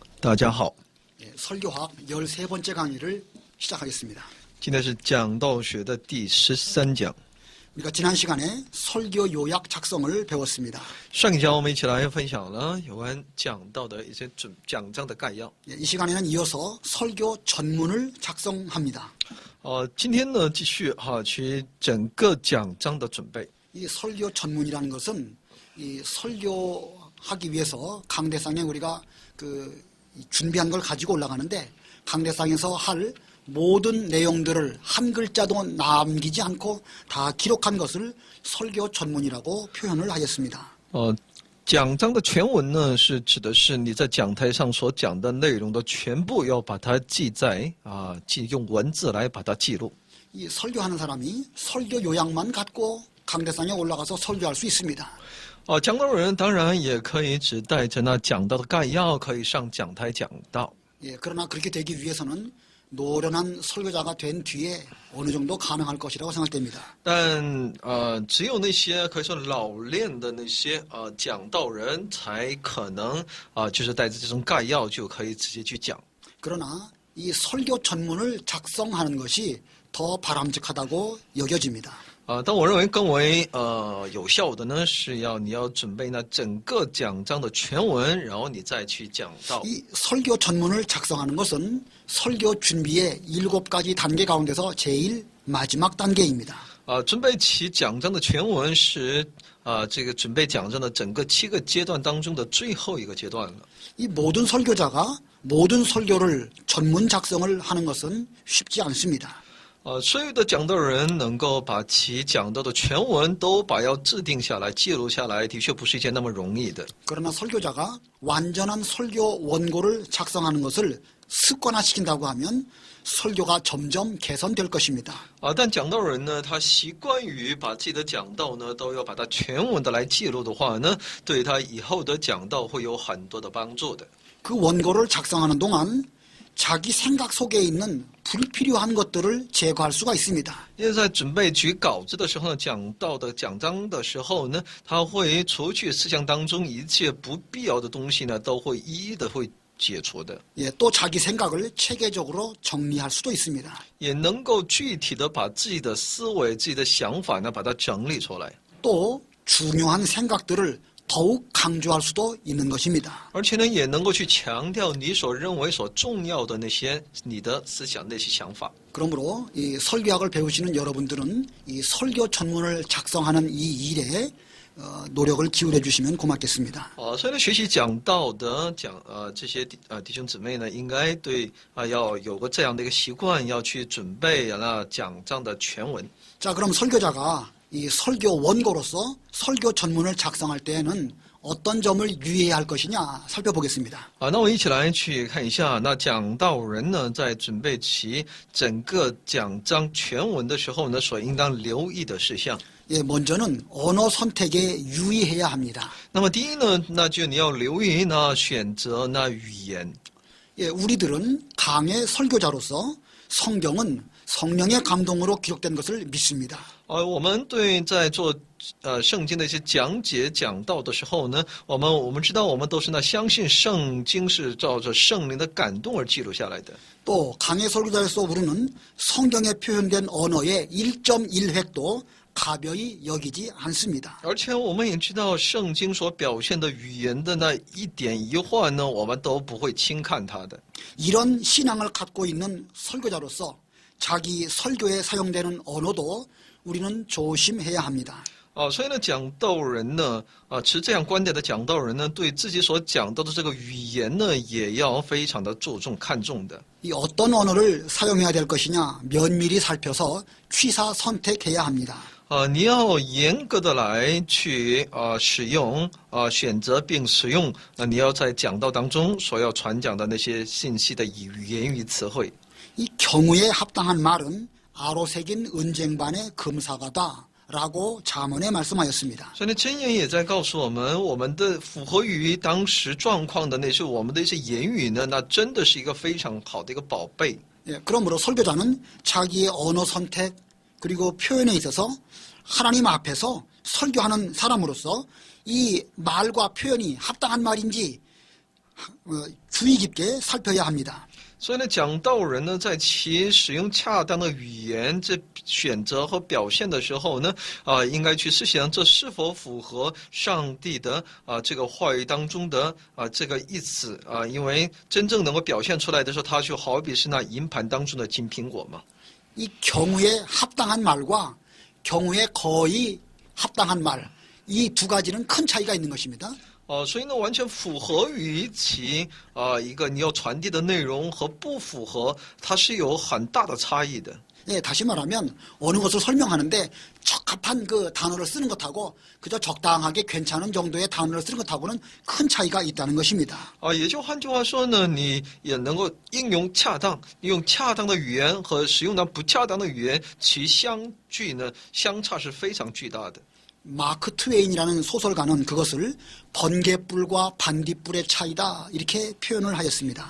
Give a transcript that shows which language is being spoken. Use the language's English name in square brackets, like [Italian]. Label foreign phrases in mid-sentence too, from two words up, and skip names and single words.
[Chinese] 大家好， [Korean] 설교학 13번째 강의를 시작하겠습니다. [Chinese] 今天是讲道学的第13讲。 [Korean] 우리가 지난 시간에 설교 요약 작성을 배웠습니다. [Chinese] 上一讲我们一起来分享了有关讲道的一些讲章的概要。 [Korean] 이 시간에는 이어서 설교 전문을 작성합니다. [Chinese] 今天呢继续去整个讲章的准备。 [Korean] 이 설교 전문이라는 것은 이 설교하기 위해서 강대상에 우리가 준비한 걸 가지고 올라가는데 강대상에서 할 모든 내용들을 한 글자도 남기지 않고 다 기록한 것을 설교 전문이라고 표현을 하였습니다. [Chinese] 讲章的全文呢，是指的是你在讲台上所讲的内容的全部要把它记在用文字来把它记录。 [Korean] 이 설교하는 사람이 설교 요약만 갖고 강대상에 올라가서 설교할 수 있습니다. [Chinese] 讲道人当然也可以只带着那讲道的概要，可以上讲台讲道。 [Korean] 그러나 그렇게 되기 위해서는 노련한 설교자가 된 뒤에 어느 정도 가능할 것이라고 생각됩니다. [Chinese] 但只有那些可以说老练的那些讲道人才可能就是带着这种概要就可以直接去讲。 [Korean] 그러나 이 설교 전문을 작성하는 것이 더 바람직하다고 여겨집니다. [Chinese] 但我认为更为有效的呢，是你要准备那整个讲章的全文，然后你再去讲道。 [Korean] 이 설교 전문을 작성하는 것은 설교 준비의 7가지 단계 가운데서 제일 마지막 단계입니다. [Chinese] 准备起讲章的全文是这个准备讲章的整个7个阶段当中的最后一个阶段了。 [Korean] 이 모든 설교자가 모든 설교를 전문 작성을 하는 것은 쉽지 않습니다. [Chinese] 所有的讲道人能够把其讲到的全文都要制定下来、记录下来，的确不是一件那么容易的。 [Korean] 그러나 설교자가 완전한 설교 원고를 작성하는 것을 습관화시킨다고 하면 설교가 점점 개선될 것입니다. [Chinese] 但讲道人呢，他习惯于把自己的讲道呢都要把它全文的来记录的话呢，对他以后的讲道会有很多的帮助的。 [Korean] 그 원고를 작성하는 동안 자기 생각 속에 있는 불필요한 것들을 제거할 수가 있습니다. [Chinese] 因为在准备举稿子的时候呢，讲道的讲章的时候呢，他会除去思想当中一切不必要的东西呢，都会一一的会解除的。 [Korean] 또 자기 생각을 체계적으로 정리할 수도 있습니다. [Chinese] 也能够具体的把自己的思维、自己的想法呢，把它整理出来。 [Korean] 또 중요한 생각들을 더욱 강조할 수도 있는 것입니다. [Chinese] 而且呢，也能够去强调你所认为所重要的那些你的思想、那些想法。 [Korean] 그러므로 이 설교학을 배우시는 여러분들은 이 설교 전문을 작성하는 이 일에 노력을 기울여 주시면 고맙겠습니다. [Chinese] 所以呢，学习讲道的这些弟兄姊妹呢，应该对要有个这样的一个习惯，要去准备那讲章的全文。 [Korean] 자, 그럼 설교자가 이 설교 원고로서 설교 전문을 작성할 때에는 어떤 점을 유의해야 할 것이냐 살펴보겠습니다. [Chinese] 那我一起来去看一下，那讲道人呢，在准备其整个讲章全文的时候呢，所应当留意的事项。 [Korean] 먼저는 언어 선택에 유의해야 합니다. [Chinese] 那么第一呢，那就你要留意那选择那语言。 [Korean] 우리들은 강의 설교자로서 성경은 성령의 감동으로 기록된 것을 믿습니다. [Chinese] 我们在做圣经的一些讲解讲道的时候呢，我们知道我们都是相信圣经是照着圣灵的感动而记录下来的。 [Korean] 또 강의 설교자로서 우리는 성경에 표현된 언어의 1.1획도 가벼이 여기지 않습니다. [Chinese] 而且我们也知道圣经所表现的语言的那一点一画呢，我们都不会轻看它的。 [Korean] 이런 신앙을 갖고 있는 설교자로서 자기 설교에 사용되는 언어도 우리는 조심해야 합니다. [Chinese] 所以呢，讲道人呢，持这样观点的讲道人呢，对自己所讲到的这个语言呢，也要非常的注重看重的。 [Korean] 이 어떤 언어를 사용해야 될 것이냐 면밀히 살펴서 취사 선택해야 합니다. [Chinese] 你要严格的来去使用选择并使用你要在讲道当中所要传讲的那些信息的语言与词汇。 [Korean] 이 경우에 합당한 말은 아로새긴 은쟁반의 금사가다라고 잠언에 말씀하였습니다. [Chinese] 所以呢，箴言也在告诉我们，我们的符合于当时状况的那些我们的一些言语呢，那真的是一个非常好的一个宝贝。 [Korean] 그러므로 설교자는 자기의 언어 선택 그리고 표현에 있어서 하나님 앞에서 설교하는 사람으로서 이 말과 표현이 합당한 말인지 주의 깊게 살펴야 합니다. [Chinese] 所以呢，讲道人呢，在其使用恰当的语言、这选择和表现的时候呢，应该去思想这是否符合上帝的这个话语当中的这个意思因为真正能够表现出来的时候，它就好比是那银盘当中的金苹果嘛。 [Korean] 이 경우에 합당한 말과 경우에 거의 합당한 말, 이 두 가지는 큰 차이가 있는 것입니다. [Chinese] 所以呢，完全符合于其一个你要传递的内容和不符合，它是有很大的差异的。 [Korean] 예, 다시 말하면 어느 것을 설명하는데 적합한 그 단어를 쓰는 것하고 그저 적당하게 괜찮은 정도의 단어를 쓰는 것하고는 큰 차이가 있다는 것입니다. [Chinese] 也就换句话说呢，你也能够应用恰当，用恰当的语言和使用那不恰当的语言，其相差是非常巨大的。 [Korean] 마크 트웨인이라는 소설가는 그것을 번개불과 반딧불의 차이다 이렇게 표현을 하였습니다.